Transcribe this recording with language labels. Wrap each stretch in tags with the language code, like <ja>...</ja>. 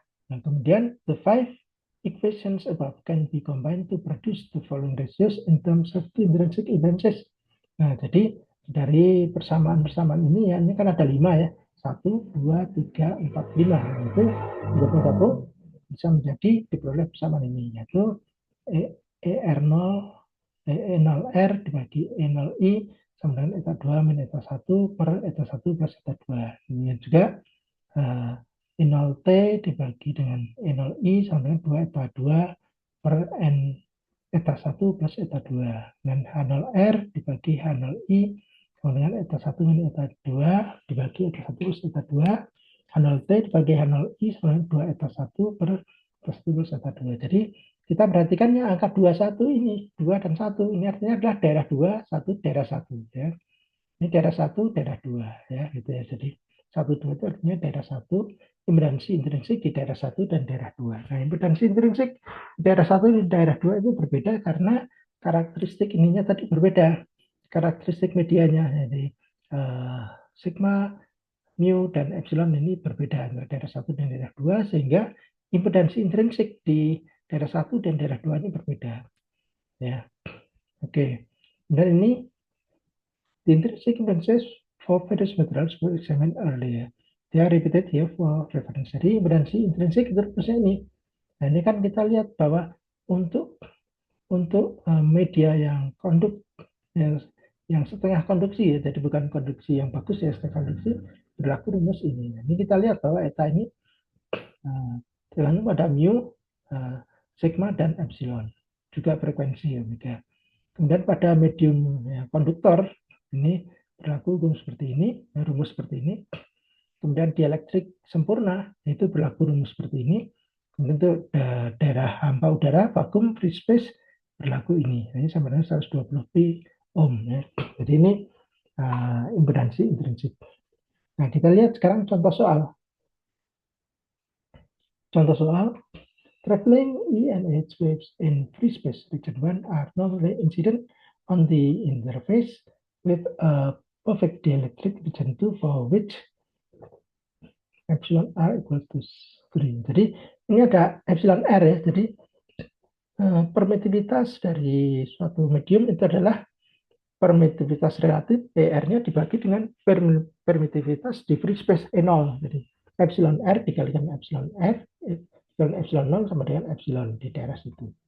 <id>Nah, kemudian</id> <en>the five equations above can be combined to produce the following ratios in terms of the intrinsic impedances.</en> <id>Nah, jadi dari persamaan-persamaan ini ya, ini kan ada 5 ya. 1, 2, 3, 4, 5. Nah, itu gabung bisa menjadi diperoleh persamaan ini, yaitu ER0, E0R dibagi E0I sama dengan eta 2 min eta 1 per eta 1 plus eta 2. Ini juga E0T dibagi dengan E0I sama dengan 2 eta 2 per N eta 1 plus eta 2. Dan H0R dibagi H0I sama dengan eta 1 min eta 2 dibagi eta 1 plus eta 2. H0T dibagi H0I sama dengan 2 eta 1 per eta 1 plus eta 2. Jadi kita perhatikan yang angka 21 ini, 2 dan 1. Ini artinya adalah daerah 2, 1, daerah 1. Ya. Ini daerah 1, daerah 2. Ya, gitu ya. Jadi 1, 2 itu artinya daerah 1, impedansi intrinsik di daerah 1 dan daerah 2. Nah, impedansi intrinsik di daerah 1 dan daerah 2 itu berbeda karena karakteristik ininya tadi berbeda. Karakteristik medianya. Jadi sigma, mu, dan epsilon ini berbeda antara daerah 1 dan daerah 2 sehingga impedansi intrinsik di daerah 1 dan daerah 2 ini berbeda. Ya. Oke. Dan ini</id> <en>the intrinsic impedances for various materials were examined earlier. They are repeated here for reference.</en> <id>Jadi impedansi intrinsik itu rumusnya ini. Nah, ini kan kita lihat bahwa untuk media yang yang setengah konduksi ya, jadi bukan konduksi yang bagus ya, setengah konduksi berlaku rumus ini. Nah, ini kita lihat bahwa eta ini tergantung pada mu, sigma, dan epsilon. Juga frekuensi omega. Kemudian pada medium ya, konduktor ini berlaku rumus seperti ini, rumus seperti ini. Kemudian dielektrik sempurna itu berlaku rumus seperti ini. Kemudian untuk daerah hampa udara, vakum, free space berlaku ini. Ini sama dengan 120 pi ohm. Ya. Jadi ini impedansi intrinsik. Nah, kita lihat sekarang contoh soal. Contoh soal,</id> <en>traveling E and H waves in free space region 1 are normally incident on the interface with a perfect dielectric region 2 for which epsilon R equal to 3.</en> <id>Jadi ini ada epsilon R ya. Jadi permitivitas dari suatu medium itu adalah permitivitas relatif ER-nya dibagi dengan permitivitas di free space E0. Jadi epsilon R dikalikan epsilon R, epsilon 0 sama dengan epsilon di daerah situ.</id>